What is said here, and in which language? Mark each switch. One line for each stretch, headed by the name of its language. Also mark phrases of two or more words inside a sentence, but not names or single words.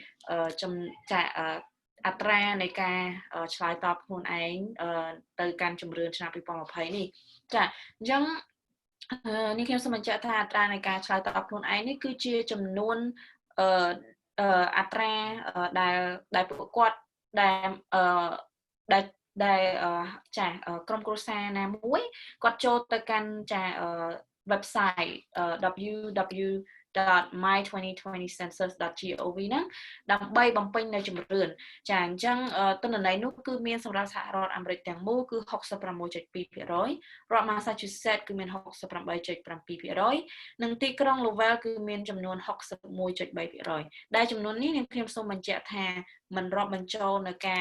Khmer: អត្រានៃការឆ្លើយតបខ្លួនឯងទៅកាន់ជំរឿនឆ្នាំ2020នេះចាអញ្ចឹងនេះខ្ញុំសូមបញ្ជាក់ថាអត្រានៃការឆ្លើយតបខ្លួនឯងនេះគឺជាចំនួនអត្រាដែលពួកគាត់ដែលចាក្រុមគ្រួសារណាមួយគាត់ចូលទៅកាន់ចា website www.my2020census.gov ហ្នឹងដើម្បីបំពេញនៅជំរឿនចាអញ្ចឹងទិន្នន័យនោះគឺមានសម្រាប់សហរដ្ឋអាមេរិកទាំងមូលគឺ 66.2% រដ្ឋ Massachusetts គឺមាន 68.7% និងទីក្រុង Lowell គឺមានចំនួន 61.3% ដែលចំនួននេះខ្ញុំសូមបញ្ជាក់ថាមិនរាប់បញ្ចូលនៅ